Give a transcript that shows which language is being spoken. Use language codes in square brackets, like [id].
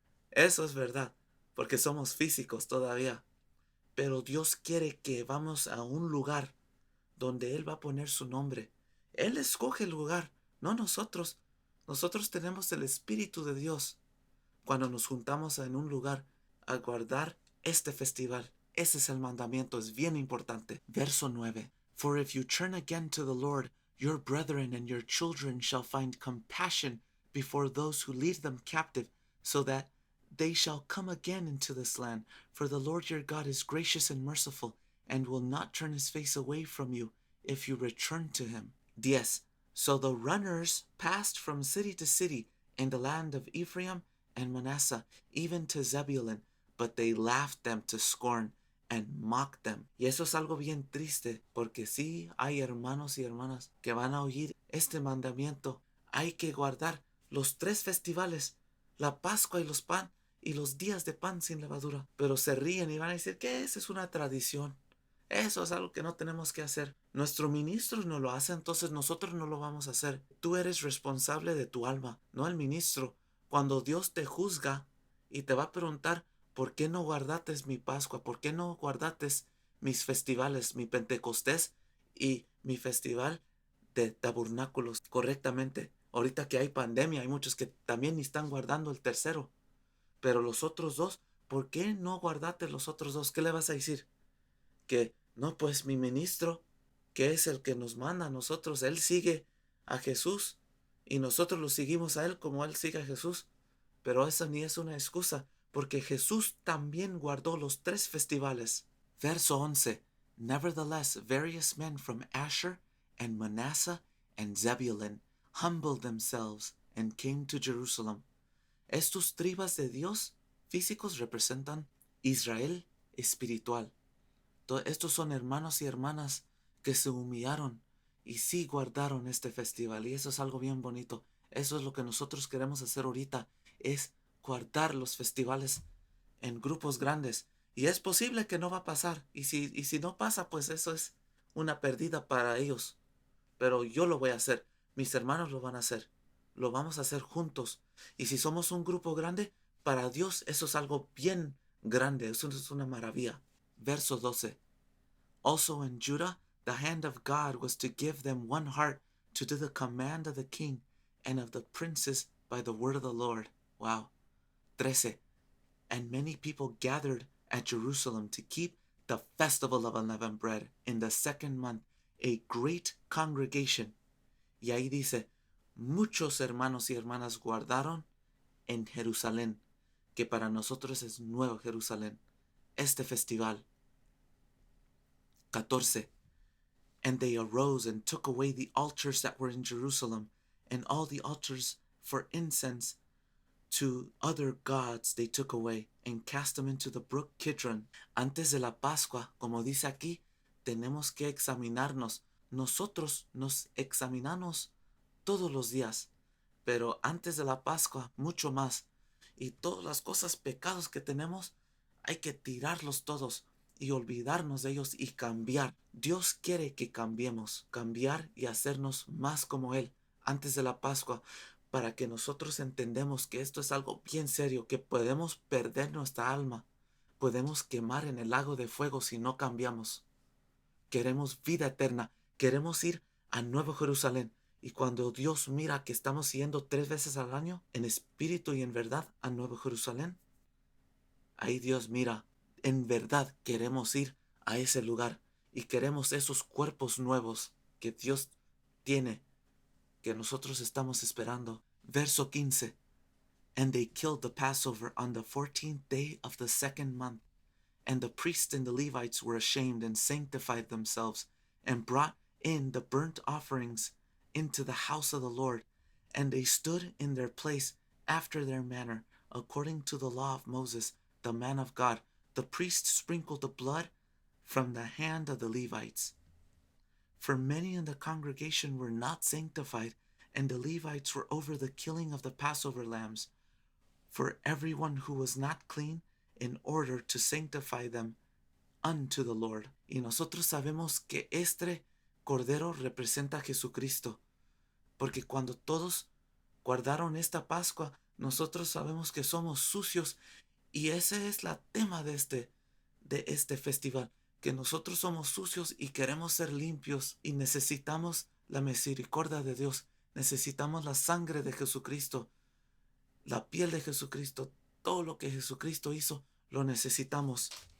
[es] Eso es verdad, porque somos físicos todavía. Pero Dios quiere que vamos a un lugar donde Él va a poner su nombre. Él escoge el lugar, no nosotros. Nosotros tenemos el Espíritu de Dios cuando nos juntamos en un lugar a guardar este festival. Ese es el mandamiento, es bien importante. Verso 9. [en] For if you turn again to the Lord, your brethren and your children shall find compassion before those who lead them captive, so that they shall come again into this land. For the Lord your God is gracious and merciful, and will not turn his face away from you if you return to him. 10. So the runners passed from city to city in the land of Ephraim and Manasseh, even to Zebulun, but they laughed them to scorn and mocked them. [es] Y eso es algo bien triste, porque sí hay hermanos y hermanas que van a oír este mandamiento. Hay que guardar los 3 festivales, la Pascua y los días de pan sin levadura. Pero se ríen y van a decir que esa es una tradición. Eso es algo que no tenemos que hacer. Nuestro ministro no lo hace, entonces nosotros no lo vamos a hacer. Tú eres responsable de tu alma, no el ministro. Cuando Dios te juzga y te va a preguntar, ¿por qué no guardates mi Pascua? ¿Por qué no guardates mis festivales, mi Pentecostés y mi festival de tabernáculos correctamente? Ahorita que hay pandemia, hay muchos que también están guardando el tercero. Pero los otros dos, ¿por qué no guardate los otros dos? ¿Qué le vas a decir? Que no, pues mi ministro, que es el que nos manda a nosotros, él sigue a Jesús y nosotros lo seguimos a él como él sigue a Jesús. Pero esa ni es una excusa, porque Jesús también guardó los 3 festivales. Verso 11. [en] Nevertheless, various men from Asher and Manasseh and Zebulun humbled themselves and came to Jerusalem. [es] Estos tribus de Dios físicos representan Israel espiritual. Estos son hermanos y hermanas que se humillaron y sí guardaron este festival. Y eso es algo bien bonito. Eso es lo que nosotros queremos hacer ahorita, es guardar los festivales en grupos grandes. Y es posible que no va a pasar. Y si no pasa, pues eso es una pérdida para ellos. Pero yo lo voy a hacer. Mis hermanos lo van a hacer. Lo vamos a hacer juntos. Y si somos un grupo grande, para Dios eso es algo bien grande. Eso es una maravilla. Verso 12. [en] Also in Judah, the hand of God was to give them one heart to do the command of the king and of the princes by the word of the Lord. Wow. 13. And many people gathered at Jerusalem to keep the festival of unleavened bread in the 2nd month, a great congregation. [es] Y ahí dice, muchos hermanos y hermanas guardaron en Jerusalén, que para nosotros es Nuevo Jerusalén, este festival. [en] 14. And they arose and took away the altars that were in Jerusalem, and all the altars for incense to other gods they took away, and cast them into the brook Kidron. [es] Antes de la Pascua, como dice aquí, tenemos que examinarnos. Nosotros nos examinamos todos los días, pero antes de la Pascua, mucho más. Y todas las cosas, pecados que tenemos, hay que tirarlos todos y olvidarnos de ellos y cambiar. Dios quiere que cambiemos, cambiar y hacernos más como Él antes de la Pascua, para que nosotros entendamos que esto es algo bien serio, que podemos perder nuestra alma, podemos quemar en el lago de fuego si no cambiamos. Queremos vida eterna, queremos ir a Nuevo Jerusalén. Y cuando Dios mira que estamos yendo 3 veces al año, en espíritu y en verdad, a Nuevo Jerusalén, ahí Dios mira, en verdad queremos ir a ese lugar y queremos esos cuerpos nuevos que Dios tiene, que nosotros estamos esperando. Verso 15. [en] And they killed the Passover on the 14th day of the second month. And the priests and the Levites were ashamed and sanctified themselves, and brought in the burnt offerings into the house of the Lord. And they stood in their place after their manner, according to the law of Moses, the man of God. The priests sprinkled the blood from the hand of the Levites. For many in the congregation were not sanctified, and the Levites were over the killing of the Passover lambs, for everyone who was not clean, in order to sanctify them unto the Lord. [es] Y nosotros sabemos que este cordero representa a Jesucristo, porque cuando todos guardaron esta Pascua, nosotros sabemos que somos sucios, y ese es el tema de este festival, que nosotros somos sucios y queremos ser limpios y necesitamos la misericordia de Dios, necesitamos la sangre de Jesucristo, la piel de Jesucristo, todo lo que Jesucristo hizo, lo necesitamos.